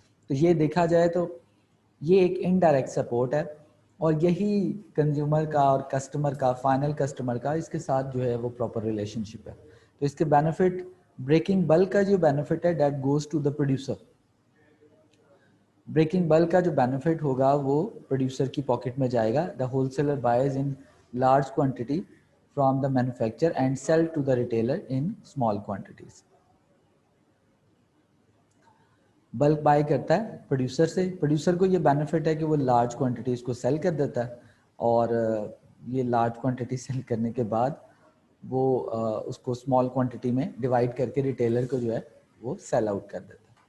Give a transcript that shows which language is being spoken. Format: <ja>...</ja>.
<ur>تو یہ دیکھا جائے تو یہ ایک انڈائریکٹ سپورٹ ہے, اور یہی کنزیومر کا اور کسٹمر کا, فائنل کسٹمر کا اس کے ساتھ جو ہے وہ پراپر ریلیشن شپ ہے. تو اس کے بینیفٹ, بریکنگ بلک کا جو بینیفٹ ہے</ur> <en>That goes to the producer.</en> <ur>Breaking بلک کا جو بینیفٹ ہوگا وہ پروڈیوسر کی پاکٹ میں جائے گا.</ur> <en>The wholesaler buys in large quantity from the manufacture and sell to the retailer in small quantities.</en> <ur>Bulk by کرتا ہے پروڈیوسر سے, پروڈیوسر کو یہ بینیفٹ ہے کہ وہ لارج کوانٹٹیز کو سیل کر دیتا ہے, اور یہ لارج کوانٹٹی سیل کرنے کے بعد وہ اس کو اسمال کوانٹٹی میں ڈیوائڈ کر کے ریٹیلر کو جو ہے وہ سیل آؤٹ کر دیتا ہے.</ur>